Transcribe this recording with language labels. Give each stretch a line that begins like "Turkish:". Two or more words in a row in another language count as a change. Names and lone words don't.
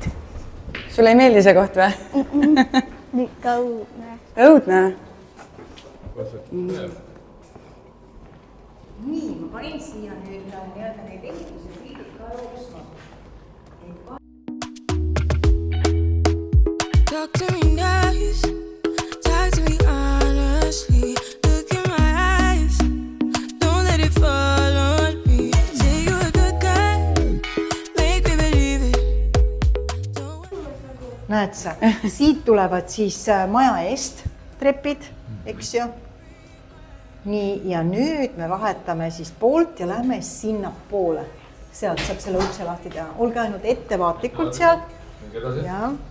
Estonian: Sulle ei meeldi see koht või? Ikka õudne. Õudne? Nii, ma panin siia nüüd neid ehituse piirid ka jooksma.
English: Talk to me nice, talk to me honestly. Look in my eyes, don't let it fall on me. Say you're a good guy, make me believe it.
Estonian: Näed sa, siit tulevad siis maja eest trepid, eks ju. Nii, ja nüüd me vahetame siis poolt ja lähme sinna poole. Sealt saab selle ukse lahti teha. Olge ainult ettevaatlikult seal. Ja.